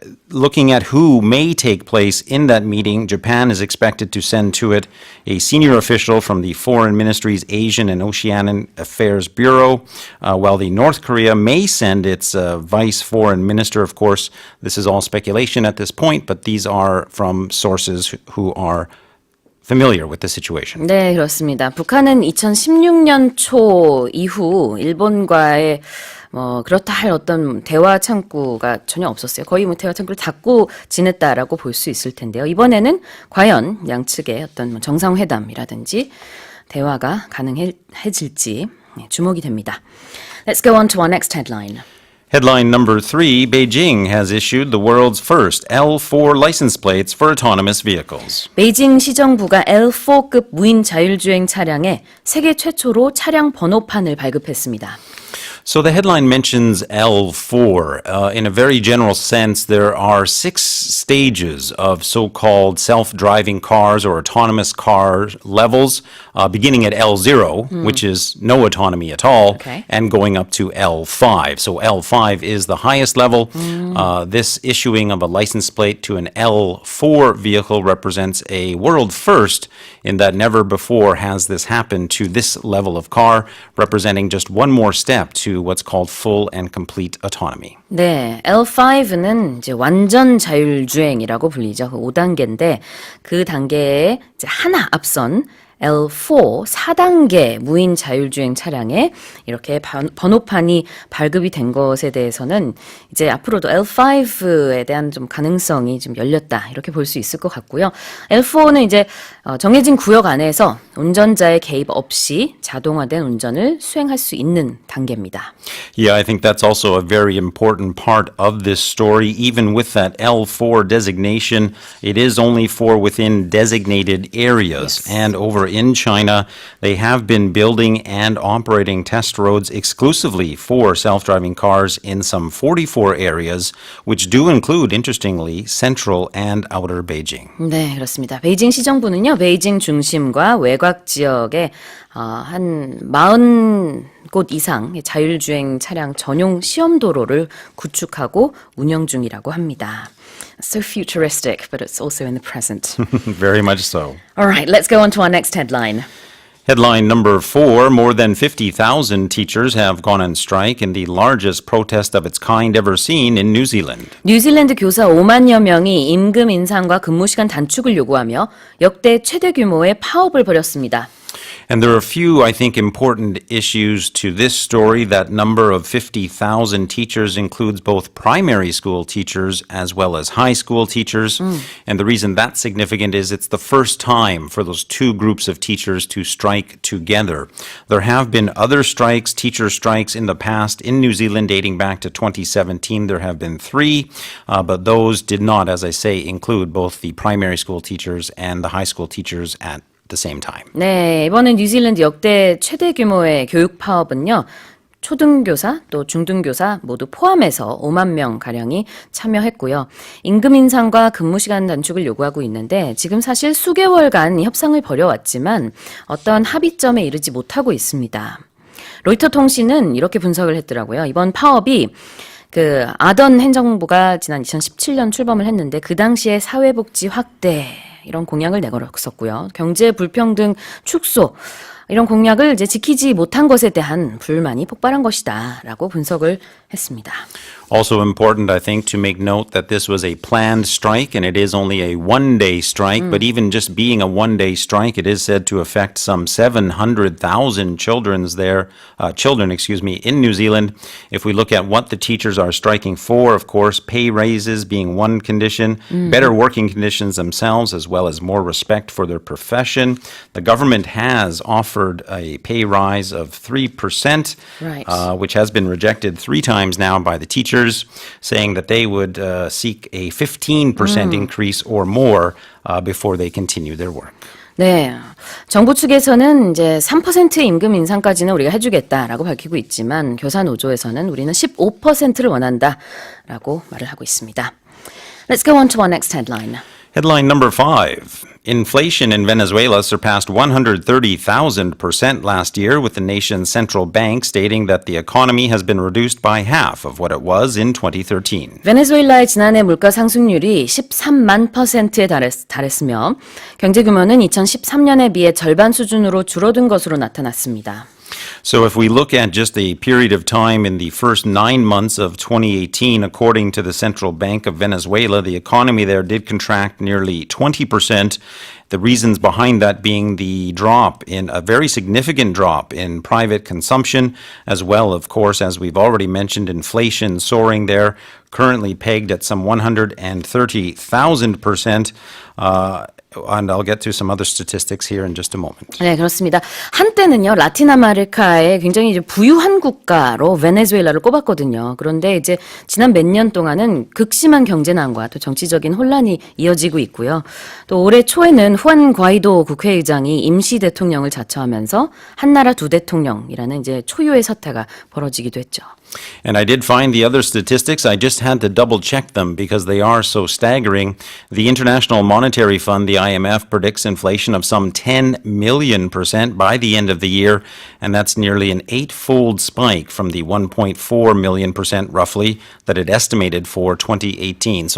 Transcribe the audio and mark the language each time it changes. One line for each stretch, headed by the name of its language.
English: Looking at who may take place in that meeting, Japan is expected to send to it a senior official from the Foreign Ministry's Asian and Oceanian Affairs Bureau, while the North Korea may send its vice foreign minister. Of course, this is all speculation at this point, but these are from sources who are familiar with the situation.
Korean: 네, 그렇습니다. 북한은 2016년 초 이후 일본과의 그렇다 할 어떤 대화 창구가 전혀 없었어요. 거의 대화 창구를 닫고 지냈다라고 볼 수 있을 텐데요. 이번에는 과연 양측의 어떤 정상회담이라든지 대화가 가능해질지 주목이 됩니다.
English: Let's go on to our next headline. Headline number 3, Beijing has issued the world's first L4 license plates for autonomous vehicles.
Korean: 베이징 시정부가 L4급 무인 자율주행 차량에 세계 최초로 차량 번호판을 발급했습니다.
English: So the headline mentions L4. In a very general sense, there are 6 stages of so-called self-driving cars or autonomous car levels, beginning at L0, which is no autonomy at all, and going up to L5. So L5 is the highest level. This issuing of a license plate to an L4 vehicle represents a world first in that never before has this happened to this level of car, representing just one more step to what's called full and complete autonomy.
Korean: 네, L5는 이제 완전 자율주행이라고 불리죠. 그 5단계인데 그 단계에 이제 하나 앞선 L4 4단계 무인 자율주행 차량에 이렇게 번호판이 발급이 된 것에 대해서는 이제 앞으로도 L5에 대한 좀 가능성이 좀 열렸다 이렇게 볼 수 있을 것 같고요. L4는 이제 정해진 구역 안에서 운전자의 개입 없이 자동화된 운전을 수행할 수 있는 단계입니다.
English: Yeah, I think that's also a very important part of this story. Even with that L4 designation, it is only for within designated areas. Yes. And over in China, they have been building and operating test roads exclusively for self-driving cars in some 44 areas, which do include, interestingly, central and outer Beijing.
Korean: 네, 그렇습니다. 베이징 시정부는요, 베이징 중심과 외곽 지역에 한 40곳 이상 자율주행 차량 전용 시험 도로를 구축하고 운영 중이라고 합니다.
English: So futuristic, but it's also in the present. Very much so. All right, let's go on to our next headline. Headline number 4, more than 50,000 teachers have gone on strike in the largest protest of its kind ever seen in New Zealand.
Korean: 뉴질랜드 교사 5만여 명이 임금 인상과 근무 시간 단축을 요구하며 역대 최대 규모의 파업을 벌였습니다.
English: And there are a few, I think, important issues to this story. That number of 50,000 teachers includes both primary school teachers as well as high school teachers. And the reason that's significant is it's the first time for those two groups of teachers to strike together. There have been other strikes, teacher strikes in the past in New Zealand dating back to 2017. There have been 3, but those did not, as I say, include both the primary school teachers and the high school teachers at the same time.
Korean: 네, 이번에 뉴질랜드 역대 최대 규모의 교육 파업은요. 초등교사 또 중등교사 모두 포함해서 5만 명 가량이 참여했고요. 임금 인상과 근무 시간 단축을 요구하고 있는데 지금 사실 수개월간 협상을 벌여왔지만 어떤 합의점에 이르지 못하고 있습니다. 로이터 통신은 이렇게 분석을 했더라고요. 이번 파업이 아던 행정부가 지난 2017년 출범을 했는데 그 당시에 사회복지 확대 이런 공약을 내걸었었고요. 경제 불평등 축소 이런 공약을 이제 지키지 못한 것에 대한 불만이 폭발한 것이다라고 분석을 했습니다.
English: Also important, I think, to make note that this was a planned strike and it is only a one-day strike. But even just being a one-day strike, it is said to affect some 700,000 children in New Zealand. If we look at what the teachers are striking for, of course, pay raises being one condition, better working conditions themselves, as well as more respect for their profession. The government has offered a pay rise of 3%, which has been rejected 3 times now by the teachers, saying that they would seek a 15% increase or more before they continue their work.
Korean: 네, 정부 측에서는 이제 3% 임금 인상까지는 우리가 해주겠다라고 밝히고 있지만 교사 노조에서는 우리는 15%를 원한다라고 말을 하고 있습니다.
English: Let's go on to our next headline. Headline number 5. Inflation in Venezuela surpassed 130,000% last year, with the nation's central bank stating that the economy has been reduced by half of what it was in 2013.
Korean: 베네수엘라의 지난해 물가 상승률이 13만 %에 달했으며 경제 규모는 2013년에 비해 절반 수준으로 줄어든 것으로 나타났습니다.
English: So if we look at just a period of time in the first 9 months of 2018, according to the Central Bank of Venezuela, the economy there did contract nearly 20%, The reasons behind that being the drop in a very significant drop in private consumption, as well, of course, as we've already mentioned, inflation soaring there, currently pegged at some 130,000%. And I'll get to some other statistics here in just a moment.
Korean: 네, 그렇습니다. 한때는요, 라틴 아메리카의 굉장히 이제 부유한 국가로 베네수엘라를 꼽았거든요. 그런데 이제 지난 몇 년 동안은 극심한 경제난과 또 정치적인 혼란이 이어지고 있고요. 또 올해 초에는 후안 과이도 국회의장이 임시 대통령을 자처하면서 한나라 두 대통령이라는 이제 초유의 사태가 벌어지기도 했죠.
English: And I did find the other statistics. I just had to double check them because they are so staggering. The International Monetary Fund, the IMF, predicts inflation of some 10 million% by the end of the year, and that's nearly an 8-fold spike from the 1.4 million% roughly that it estimated for 2018.